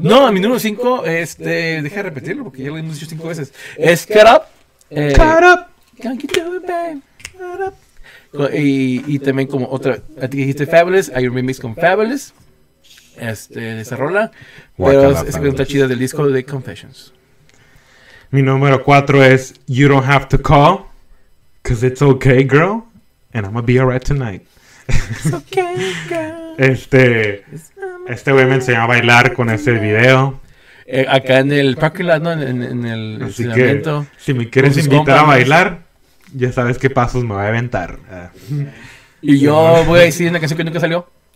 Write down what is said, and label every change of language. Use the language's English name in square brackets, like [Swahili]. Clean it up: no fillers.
[Spanish] No, mi número 5, deja de repetirlo porque ya lo hemos dicho 5 veces. Es Cut Up. Cut Up. [English] Can't get up. [Spanish] Y también como otra, a ti dijiste Fabulous, hay un remix con Fabulous, de esa rola. Pero es una chida del disco de Confessions. Mi número 4 es [English] You Don't Have to Call, because it's okay, girl, and I'm gonna be alright tonight. [Spanish] Este güey me enseñó a bailar con ese video. Acá en el parking lot, ¿no? En el entrenamiento. Si me quieres invitar a bailar, ya sabes qué pasos me voy a aventar. Y yo voy a decir una canción que nunca salió.